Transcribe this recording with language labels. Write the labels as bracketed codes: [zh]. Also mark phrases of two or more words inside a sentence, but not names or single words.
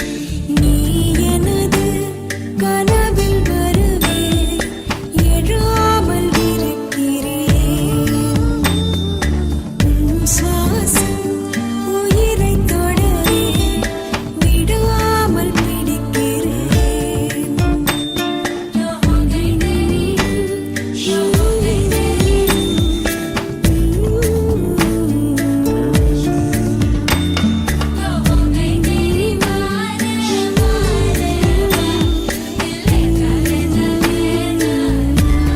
[ta] நீ எனது கனவில் வரவே எழாமல் இருக்கிறேன். உன் சுவாசம் உயிரை தொடவே விடாமல் பிடிக்கிறேன். [hi] लो हो गई तेरी, लो हो गई तेरी, लो हो गई तेरी वारे वारे वाह। दिल ले जा ले जा ले जाना।